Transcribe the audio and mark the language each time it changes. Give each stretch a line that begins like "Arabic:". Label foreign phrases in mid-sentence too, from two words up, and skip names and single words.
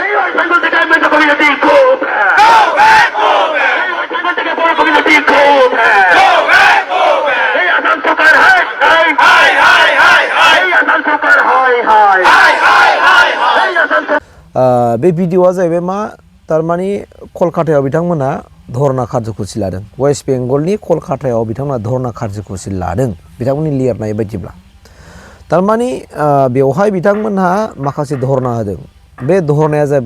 English: Metro community go back, go back, go back. Community go back, go back, go back. Hey, Assam Sarkar, hi, hi, hi, hi, hi. Hey, Assam Sarkar, hi, hi, hi, hi, hi, hi. Hey, Assam Sarkar.
Bodo: बे भिडिअआ जाहैबाय मा तारमाने कलकातायाव बिथांमोना धरना कार्यसुचि लादों वेस्ट बेंगलनि कलकातायाव बिथांमोना धरना कार्यसुचि लादों बिथांमोननि लिरनाय बायदिब्ला तारमाने बेवहाय बिथांमोनहा माखासे धरना होदों बे धरनाया जाबाय